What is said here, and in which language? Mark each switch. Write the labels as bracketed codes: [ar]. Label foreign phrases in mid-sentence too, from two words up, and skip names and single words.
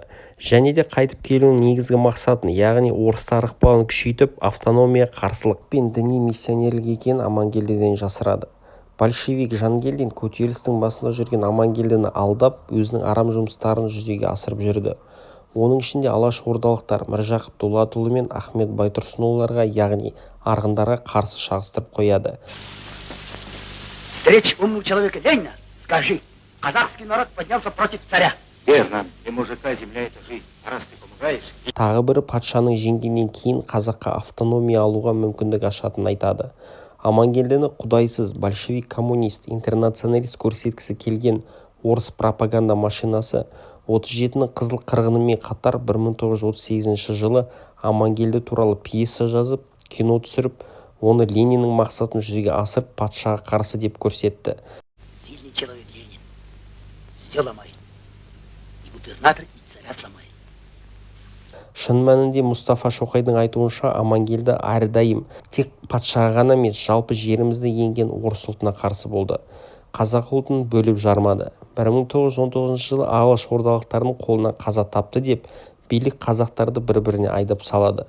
[kk] Және де қайтып келуінің негізгі мақсатын, яғни орыстар ықпалын күшейтіп, автономия, қарсылық пен діни миссионерлік екенін Амангелдіден жасырады. Большевик Жангелдин көтерілістің басында жүрген Амангелдіні алдап, өзінің арам жұмыстарын жүзеге асырып жүрді. Оның ішінде алашордалықтар Міржақып Дулатұлы мен Ахмет Байтұрсынұлыларға, яғни арғындарға қарсы шағыстырып қояды. [ru] Встреч умного человека Ленина, скажи, казахский народ поднялся против царя. Верно, для мужика земля это жизнь, а раз ты помогаешь... [kk] Тағы бірі патшаның жеңгеннен кейін қазаққа автономия алуға мүмкіндік ашатынын айтады. Амангелдіні құдайсыз, большевик, коммунист, интернационалист көрсеткісі келген орыс пропаганда машинасы 37-ның қызыл қырғынымен қатар 1938 жылы Амангелді туралы пьеса жазып, кино түсіріп, оны Лениннің мақсатын жүзеге асырып патшаға қарсы деп көрсетті. [ru] Сильный человек Ленин. Все ломает. И губернатор, и царя сломает. [kk] Шын мәнінде Мұстафа Шоқайдың айтуынша Амангелді әрдайым тек патшаға ғана емес, жалпы жерімізді енген орыс ұлтына қарсы болды. Қазақ ұлтын бөліп жармады. 1919 жылы алашордалықтардың қолынан қаза тапты деп билік қазақтарды бір-біріне айдап салады.